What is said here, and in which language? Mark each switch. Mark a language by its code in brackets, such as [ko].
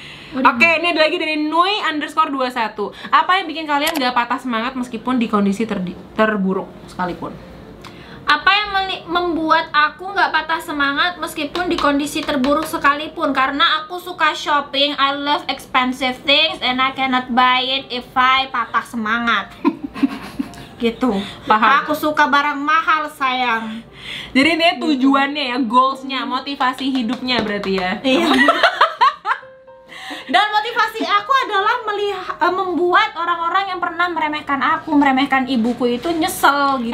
[id] Oke, ini ada lagi dari Nui_21. Apa yang bikin kalian gak patah semangat meskipun di kondisi terburuk sekalipun? Apa yang membuat aku nggak patah semangat meskipun di kondisi terburuk sekalipun? Karena aku suka shopping, [en] I love expensive things, and I cannot buy it if I [id] patah semangat. Gitu. Paham. Aku suka barang mahal, sayang. Jadi ini tujuannya ya, goalsnya, motivasi hidupnya berarti ya. Iya. Dan motivasi aku adalah membuat orang-orang yang pernah meremehkan ibuku itu nyesel gitu.